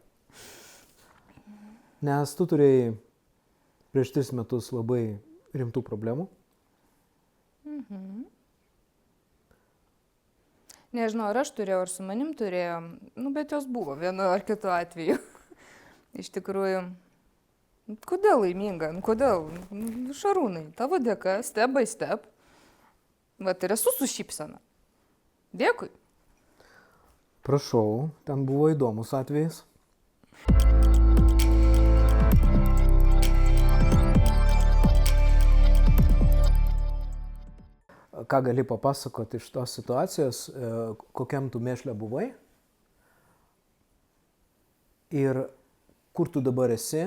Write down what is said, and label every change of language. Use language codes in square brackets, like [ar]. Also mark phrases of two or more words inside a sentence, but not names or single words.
[lt] Nes tu turėjai prieš 3 metus labai rimtų problemų. Nežinau, ar aš turėjau, ar su manim turėjom, bet jos buvo vienu ar kitu atveju. Iš tikrųjų, kodėl laiminga? Kodėl? Šarūnai, tavo dėka, [en] step by step. [lt] Vat ir esu su šypsena. Dėkui. Prašau, ten buvo įdomus atvejis. Ką gali papasakoti iš tos situacijos, kokiam tu mėšle buvai ir kur tu dabar esi.